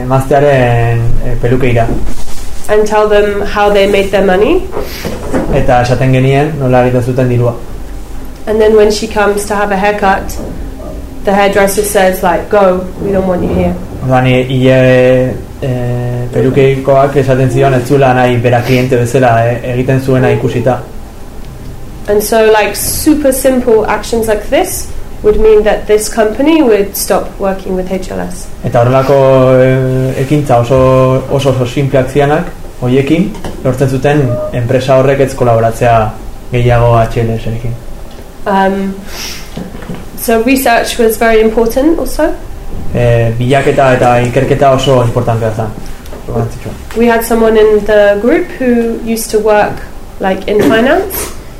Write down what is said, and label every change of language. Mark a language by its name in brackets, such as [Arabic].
[English] And tell them how they made their money. [Basque] Eta esaten genien, nola egiten zuten dirua. [English] And then when she comes to have a haircut, the hairdresser says, like, go, we don't want you here. [Basque] Orduan, ie pelukeikoak esaten zion ez zula nahi bera kliente bezala egiten zuena ikusita. [English] And so, like, super simple actions like this would mean that this company would stop working with HLS. [Basque] Eta horrelako ekintza oso simpleak zianak, hoiekin, lortzen zuten enpresa horrek ez kolaboratzea gehiago HLS-ekin. [English] So research was very important also. [Basque] Bilaketa eta ikerketa oso importantea zen. [English] We had someone in the group who used to work, like, in finance.